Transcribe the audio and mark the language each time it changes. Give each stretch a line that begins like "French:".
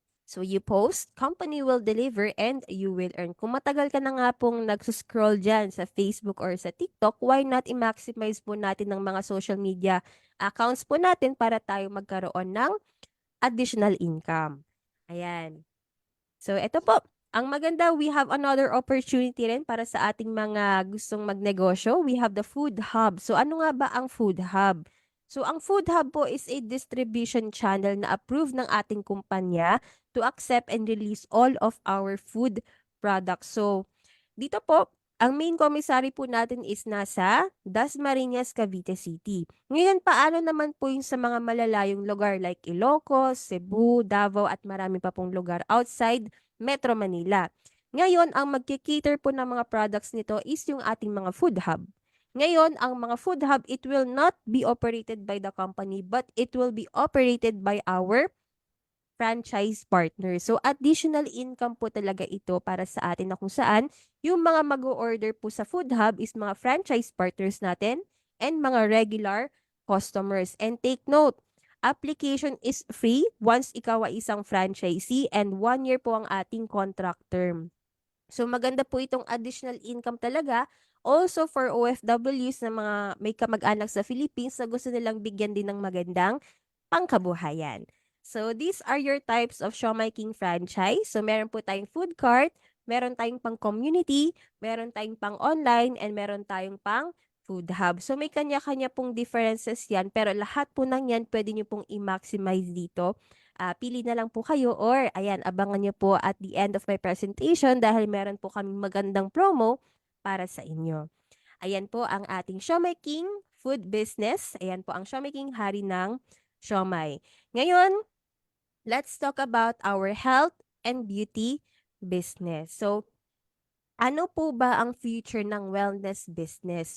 English: So you post, company will deliver, and you will earn.
Filipino: Kung matagal ka na nga pong nagsuscroll dyan sa Facebook or sa TikTok,
English: why not
Filipino: i-maximize po natin ng mga social media accounts po natin para tayo magkaroon ng additional income. Ayan. So, eto po. Ang maganda,
English: we have another opportunity
Filipino: rin para sa ating mga gustong magnegosyo.
English: We have the food hub. So,
Filipino: ano nga ba ang
English: food hub? So, ang food hub po is a distribution channel na approved
Filipino: ng ating kumpanya
English: to accept and release all of our food products.
Filipino: So, dito po, ang main commissary po natin is nasa Dasmariñas, Cavite City. Ngayon, paano naman po yung sa mga malalayong lugar like Ilocos, Cebu, Davao at marami pa pong lugar outside Metro Manila? Ngayon, ang magkikater po ng mga products nito is yung ating mga food hub. Ngayon, ang mga
English: food hub, it will not be operated by the company but it will be operated by our franchise partner.
Filipino: So, additional income po talaga ito para sa atin na kung saan yung mga mag-order po sa Food Hub is mga franchise partners natin and mga regular customers.
English: And take note, application is free once
Filipino: ikaw ay isang
English: franchisee and 1 year po ang ating contract term.
Filipino: So, maganda po itong additional income talaga. Also for OFWs na mga may kamag-anak sa Philippines na gusto nilang bigyan din ng magandang pangkabuhayan.
English: So, these are your types of Siomai King franchise.
Filipino: So, meron po tayong food cart, meron tayong pang community, meron tayong pang online, and meron tayong pang food hub. So, may kanya-kanya pong differences yan, pero lahat po ng yan pwede nyo pong i-maximize dito. Pili na lang po kayo or, ayan, abangan nyo po
English: at the end of my presentation
Filipino: dahil meron po kaming magandang promo para sa inyo. Ayan po ang ating Siomai King food business. Ayan po ang Siomai King hari ng siomai.
English: Ngayon, let's talk about our health and beauty business.
Filipino: So, ano po ba ang future ng wellness business?